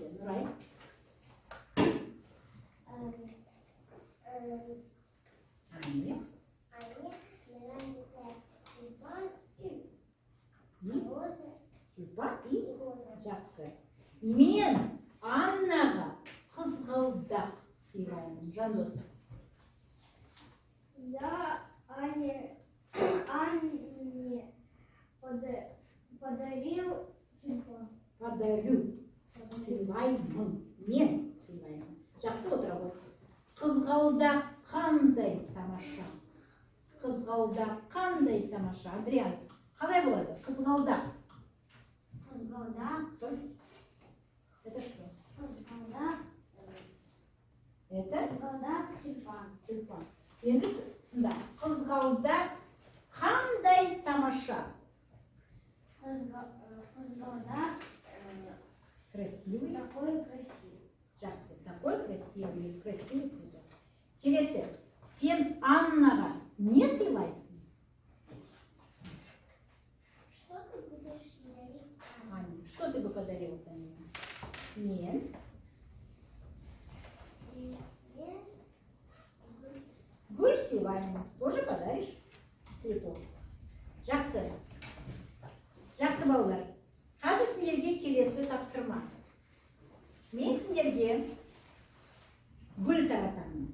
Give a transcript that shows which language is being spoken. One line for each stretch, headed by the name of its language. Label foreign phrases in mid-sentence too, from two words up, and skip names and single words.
Kazakh: Нұрай? Анне? Тюльпан и жақсы. Мен Аннаға қызғалдақ сыйлаймын. Жандос.
Russian: Я Анне подарил тюльпан. Подарю.
Kazakh: Сыйлаймын. Мен сыйлаймын. Жақсы отыра ғой. Қызғалдақ қандай тамаша. Қызғалдақ қандай тамаша. Адриан, қалай болады? Қызғалдақ. Қызғалдақ.
Russian: Это что?
Kazakh: Қызғалдақ.
Russian: Это
Kazakh: Қызғалдақ тюльпан.
Russian: тюльпан.
Kazakh: Енді да, қызғалдақ қандай тамаша. Қызғалдақ
Russian: Красивый. такой красивый.
Kazakh: Жақсы.
Russian: Такой красивый цветок.
Kazakh: Келесі. Сен Аннаға не сыйлайсың?
Russian: Что ты будешь дарить? Аня, что ты бы подарила Саня?
Kazakh: Мен. Гүл сыйлаймын.
Russian: Тоже подаришь цветок. Жақсы.
Kazakh: Жақсы балалар. Қазір сендерге келесі тапсырма. Мен сендерге гүл таратамын.